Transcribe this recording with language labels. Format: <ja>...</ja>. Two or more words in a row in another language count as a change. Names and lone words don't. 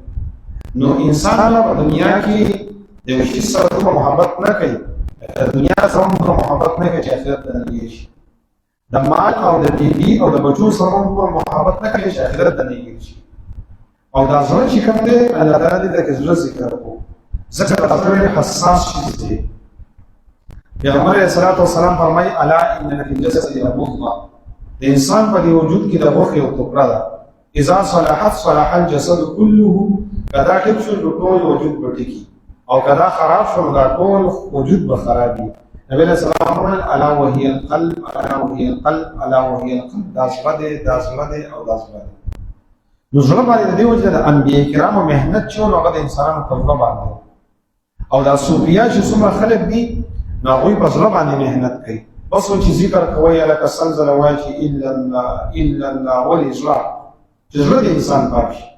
<ps>نو انسان په دنیا کې د یو شي سره دومره محبت نه کوي، د دنیا سره دومره محبت نه کوي چې آخرت ته نږدې شي. د مال او د بیبي او د بچو سره دومره محبت نه کوي چې آخرت ته نږدې شي. او دا زړه چې کوم دی الله تعالی دې د زړه ذکر کوو، ځکه دا زړه حساس شی دی. پیغمبر</ps> <ar>علیه الصلاۃ والسلام</ar> <ps>فرمایي</ps> <ar>الا ان فی الجسد مضغه،</ar> <ps>د انسان په وجود کې د غوښې یو ټوکړه ده،</ps> <ar>اذا صلحت صلح الجسد كله،</ar> <ps>کدا ټیک شو ټول وجود به ټیکي، او کدا خراب شو دا ټول وجود به خرابي.</ps> <ar>نبی علیہ السلام فرمایي الا وهي القلب الا وهي القلب الا وهي القلب،</ar> <ps>دا زړه دی دا زړه دی او دا زړه دی. نو زړه باندې د دې وجه د انبیاء کرامو مهنت چې نو هغه د انسانانو په زړه باندې، او دا صوفیا چې څومره خلک دي نو هغوی په زړه باندې مهنت کوي. بس و چې ذکر کوئ لکه سلزله وایي چې</ps> <ar>الا الله الا الله</ar> <ps>ولې زړه چې زړه د انسان پاک شي.</ps>